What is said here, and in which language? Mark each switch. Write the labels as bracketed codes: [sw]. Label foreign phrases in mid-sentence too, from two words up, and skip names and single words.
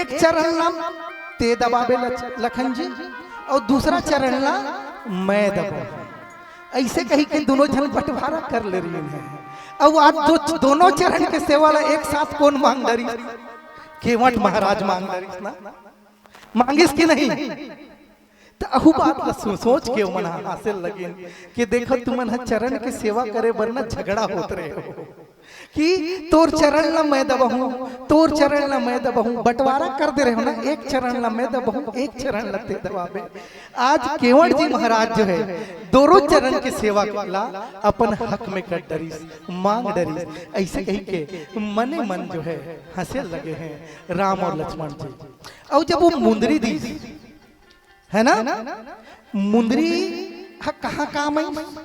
[hne] एक चरण ला ते दबाबे लखन जी और दूसरा चरण ला मैं दबा, ऐसे कही के दोनों जन बंटवारा कर ले रही है। अब आज दोनों चरण के सेवा ला एक साथ कौन मांग रही? केवट महाराज मांग रही ना, मांगिस की नहीं तो अहू बात ला सोच के मन हासिल लगे कि देखो तुमन चरण के सेवा करे वरना झगड़ा होत रहे हो कि तोर चरण ला मैं दबहूं, तोर चरण ला मैं दबहूं, बंटवारा कर दे रहे हो ना, एक चरण ला मैं दबहूं, एक चरण ला ते दबावे। आज केवट जी महाराज जो है दोनों चरण की सेवा ला अपन हक में कर डरीस, मांग डरीस, ऐसे कही के मने मन जो है हंसे लगे हैं राम और लक्ष्मण जी। और जब वो मुंदरी दी है ना, मुंदरी कहाँ काम आई?